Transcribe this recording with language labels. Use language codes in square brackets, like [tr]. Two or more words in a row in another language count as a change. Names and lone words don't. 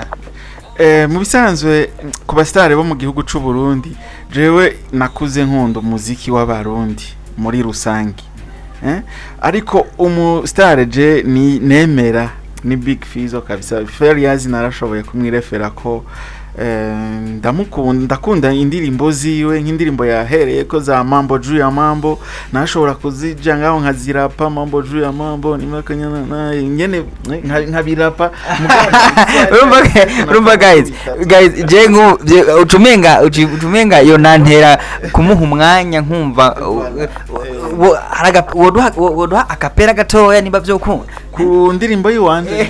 [rn] mu bisanzwe ku basitari bo mu gihugu c'u Burundi jewe nakuze nkunda umuziki w'abarundi muri rusangi ariko umusitari je ni nemera ni Big Fizzo kabisa. Farious narashoboye kumwirefera ko ndakunda indirimbo ziwe nk'indirimbo yahereye ko za mambo juu ya mambo nashobora kuzija ngaho nkazirapa mambo juu ya mambo nimakanyana naye ngene nkabirapa urumva guys je ucumenga yo nantera kumuha umwanya nkumva woduha akapera gatoya niba vyokunda ku ndirimbo yiwanje